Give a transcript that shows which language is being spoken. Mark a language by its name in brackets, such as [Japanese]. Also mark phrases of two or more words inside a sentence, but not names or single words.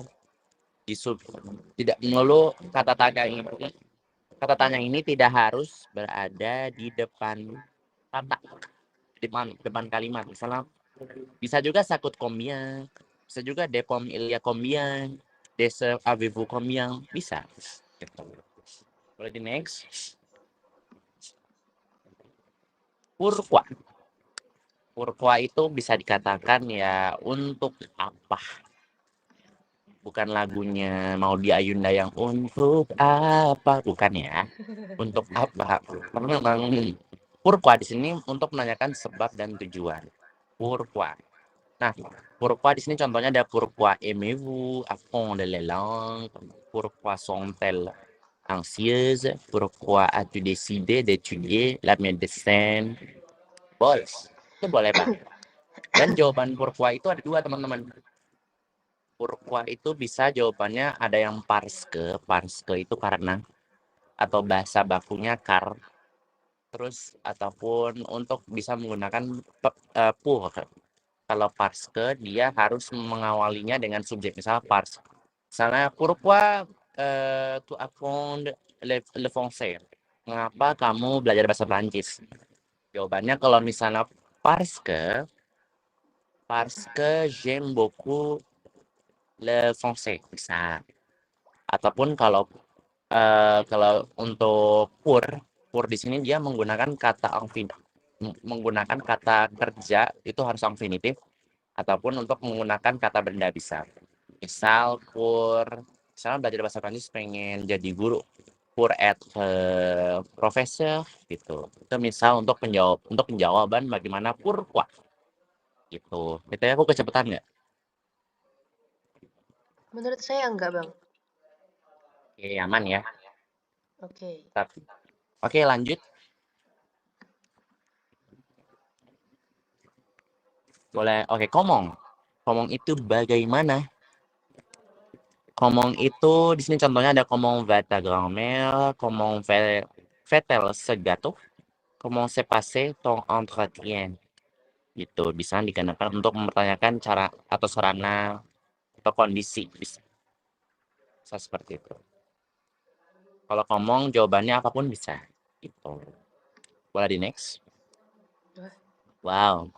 [Indonesian] Tidak melulu kata tanya ini tidak harus berada di depan kata, depan kalimat. Misalnya bisa juga sakut combien, bisa juga [French] de pomme il y a combien, de sœurs avez-vous combien, [Indonesian] bisa. Boleh di next. Pourquoi itu bisa dikatakan ya untuk apa. Bukan lagunya Maudy Ayunda yang untuk apa, bukan ya. Untuk apa? Karena memang pourquoi di sini untuk menanyakan sebab dan tujuan. [French] Pourquoi. [Indonesian] Nah, pourquoi di sini contohnya ada [French] pourquoi aimez-vous, apprendre les langues, pourquoi sont-elles anxieuses, pourquoi as-tu décidé d'étudier la médecine. [Indonesian] Boleh, itu boleh banget. Dan jawaban pourquoi itu ada dua, teman-teman. Pourquoi itu bisa jawabannya ada yang [French] parce que [Indonesian] itu karena, atau bahasa bakunya car. Terus ataupun untuk bisa menggunakan pour. Kalau [French] parce que [Indonesian] dia harus mengawalinya dengan subjek, misalnya parce Misalnya, [French] pourquoi tu apprends le français? [Indonesian] Mengapa kamu belajar bahasa Prancis? Jawabannya kalau misalnya [French] parce que j'aime beaucoup le français, [Indonesian] bisa. Ataupun kalau untuk pour di sini dia menggunakan kata menggunakan kata kerja itu harus infinitif, ataupun untuk menggunakan kata benda bisa. Misalnya belajar bahasa Prancis pengen jadi guru, [French] pour être professeur gitu. [Indonesian] Itu misal untuk penjawaban bagaimana pourquoi gitu. BTW aku kecepatan nggak? Menurut saya enggak, Bang. Oke, aman ya. Oke. Oke, lanjut. Boleh. Oke, komong. Komong itu bagaimana? Komong itu di sini contohnya ada [French] komong va ta grand-mère, comment fait-elle ce gâteau, comment s'est passé ton entretien. [Indonesian] Gitu, bisa digunakan untuk mempertanyakan cara atau sarana atau kondisi, bisa seperti itu. Kalau komong jawabannya apapun bisa. Gitu. Boleh di next? Wow.